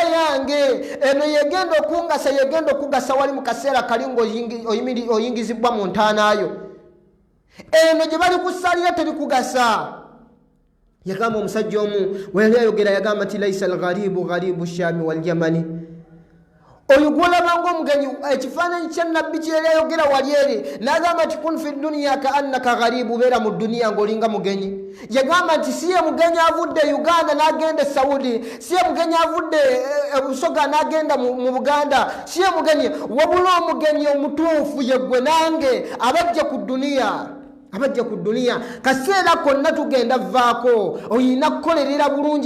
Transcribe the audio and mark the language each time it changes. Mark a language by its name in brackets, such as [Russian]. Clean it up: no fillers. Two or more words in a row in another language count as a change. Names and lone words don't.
[Ganda] yange eno yegenda okungasa yegenda okugasa wali mu kaseera kali ng'oyingizibwa mu ntaanaayo eno gye bali kusaalira terikugasa yagamba omusajja omu weyali ayogera yagamba nti [Arabic] ليس الغريب غريب الشام واليمن [Ganda] oyo gwolabanga omugenyi ekifaananyi kya nabbi kyeyali ayogera wali eri n'agamba nti [Arabic] كن في الدنيا كأنك غريب [Ganda] beera mu duniya ng'olinga mugenyi yagamba nti si ye mugenyi avudde Uganda n'agenda e Saudi si ye mugenyi avudde Busoga n'agenda mu Buganda si ye mugenyi wabula omugenyi omutuufu ye gwe nange abajja ku duniya kaseera konna tugenda vaako oyina kukolerera bulungi